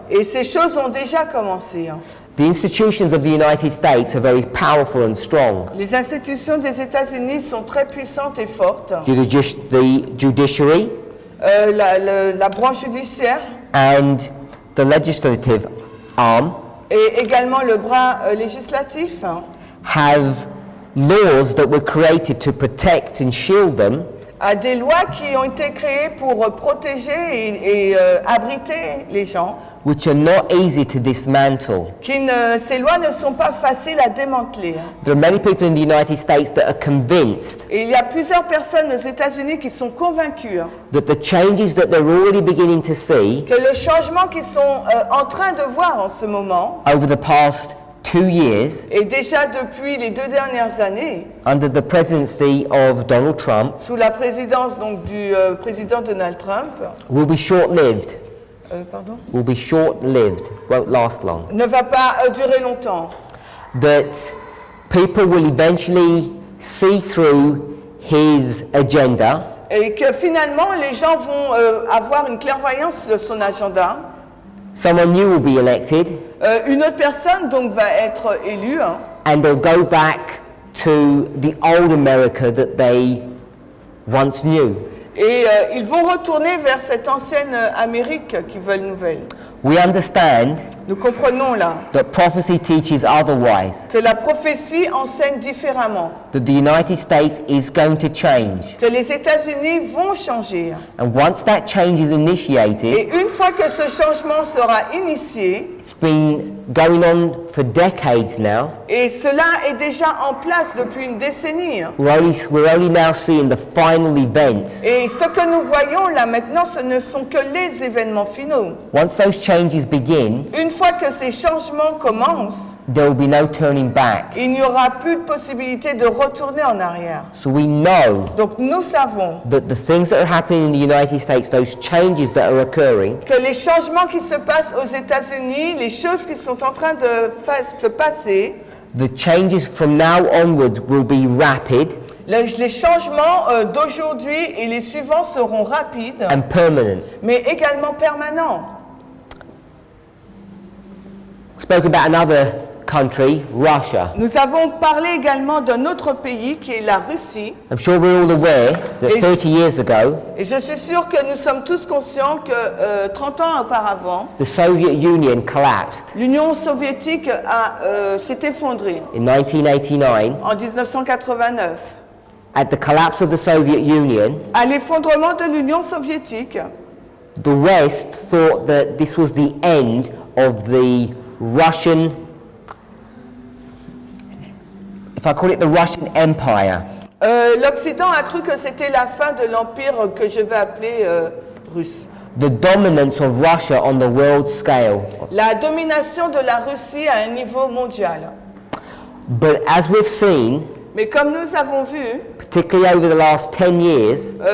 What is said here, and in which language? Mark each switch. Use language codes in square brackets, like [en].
[fr] Et ces choses ont déjà commencé. [en] The institutions of the United States are very powerful and strong. [fr] Les institutions des États-Unis sont très puissantes et fortes. [en] The judiciary [fr] La branche judiciaire [en] and the legislative arm [fr] et également le bras législatif [en] have laws that were created to protect and shield them, [fr] a des lois qui ont été créées pour protéger et abriter les gens. [en] which are not easy to dismantle. [fr] Ces lois ne sont pas faciles à démanteler. [en] There are many people in the United States that are convinced [fr] Et il y a plusieurs personnes aux États-Unis qui sont convaincues [en] that the changes that they're already beginning to see [fr] que le changement qu'ils sont en train de voir en ce moment, [en] over the past 2 years, [fr] Et déjà depuis les 2 dernières années, [en] under the presidency of Donald Trump, [fr] sous la présidence donc du président Donald Trump, [en] will be short-lived. [fr] pardon, [en] Will be short-lived. Won't last long. [fr] ne va pas durer longtemps. [en] That people will eventually see through his agenda, [fr] Et que finalement, les gens vont avoir une clairvoyance de son agenda. [en] someone new will be elected, [fr] Une autre personne donc va être élue, hein, [en] and they'll go back to the old America that they once knew. [fr] et ils vont retourner vers cette ancienne Amérique qu'ils veulent nouvelle. [en] We understand [fr] Nous comprenons là [en] that prophecy teaches otherwise, [fr] que la prophétie enseigne différemment, [en] that the United States is going to change. [fr] que les États-Unis vont changer. [en] And once that change is initiated, [fr] Et une fois que ce changement sera initié, [en] it's been going on for decades now. [fr] et cela est déjà en place depuis une décennie, hein. [en] We're only now seeing the final events. [fr] Et ce que nous voyons là maintenant, ce ne sont que les événements finaux. [en] Once those changes begin, [fr] Une fois que ces changements commencent, [en] there will be no turning back. [fr] il n'y aura plus de possibilité de retourner en arrière. [en] So we know [fr] Donc nous savons [en] that the things that are happening in the United States, those changes that are occurring, [fr] que les changements qui se passent aux États-Unis, les choses qui sont en train de se passer, [en] the changes from now onwards will be rapid [fr] les changements d'aujourd'hui et les suivants seront rapides, [en] and permanent. [fr] mais également permanents. [en] We spoke about another country, Russia. [fr] Nous avons parlé également d'un autre pays qui est la Russie. [en] I'm sure we're all aware that [fr] Et- [en] 30 years ago, [fr] Et je suis sûre que nous sommes tous conscients que 30 ans auparavant, [en] the Soviet Union collapsed [fr] l'Union soviétique s'est effondrée [en] in 1989. [fr] en 1989. [en] At the collapse of the Soviet Union, [fr] À l'effondrement de l'Union soviétique, [en] the West thought that this was the end of the Russian, if I call it the Russian Empire. [fr] l'Occident a cru que c'était la fin de l'empire que je vais appeler russe. [en] The dominance of Russia on the world scale. [fr] La domination de la Russie à un niveau mondial. [en] But as we've seen, [fr] Mais comme nous avons vu, [en] particularly over the last 10 years,